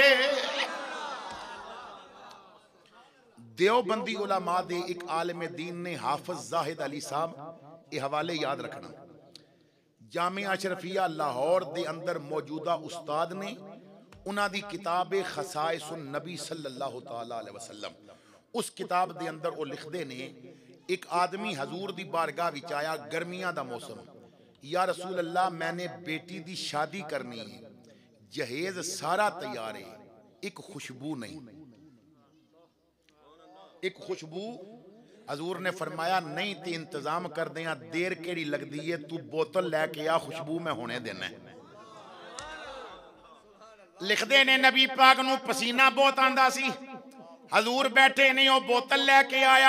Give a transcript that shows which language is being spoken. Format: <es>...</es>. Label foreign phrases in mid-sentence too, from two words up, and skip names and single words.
<pa>دیوبندی علما دے اک عالم دین نے حافظ زاہد علی صاحب,</pa> <ur>یہ حوالے یاد رکھنا,</ur> <pa>जामिया اشرفیہ لاہور دے اندر موجودہ استاد نے، انہاں دی کتاب خصائص النبی</pa> <ar>صلى الله تعالى عليه وسلم,</ar> <pa>اس کتاب دے اندر او لکھدے نے اک آدمی حضور دی بارگاہ وچ آیا، گرمیاں دا موسم,</pa> <ar>يا رسول الله</ar> <pa>میں نے بیٹی دی شادی کرنی ہے، جہیز سارا تیار ہے، اک خوشبو نہیں، اک خوشبو. حضور نے فرمایا نہیں تے انتظام کر دیا، دیر کیہڑی لگدی ہے، توں بوتل لے کے آ، خوشبو میں ہون دینا ہے. لکھدے نے نبی پاک نوں پسینہ بہت آندا سی، حضور بیٹھے نے، او بوتل لے کے آیا.</pa>